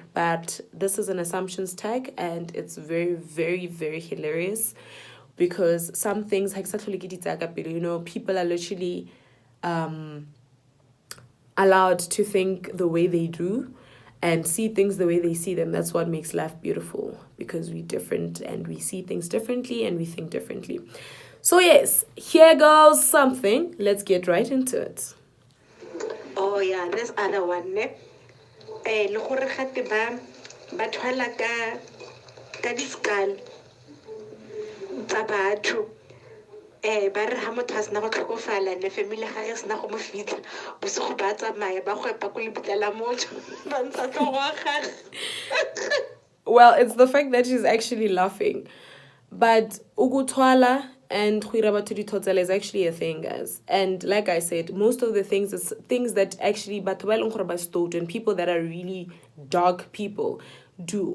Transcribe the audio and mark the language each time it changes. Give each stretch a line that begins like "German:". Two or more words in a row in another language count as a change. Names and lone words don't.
English: But this is an assumptions tag, and it's very, very, very hilarious because some things, you know, people are literally allowed to think the way they do and see things the way they see them. That's what makes life beautiful, because we're different and we see things differently and we think differently. So yes, here goes something. Let's get right into it. Oh yeah, this other one, ne?
Tswana: Le gore gate ba thwala ka di-skull tsa batho. Ba re ha motho a sena go tlhokofala ne family ga e sena go mo fitlha bosigo ba tsamaya ba gwepa ko lebitla la motho ba ntsha tlhogo wa gage.
English: Well, it's the fact that she's actually laughing. But ukutwala and khwirabatuditotzela is actually a thing, guys. And like I said, most of the things is things that actually and people that are really dark people do.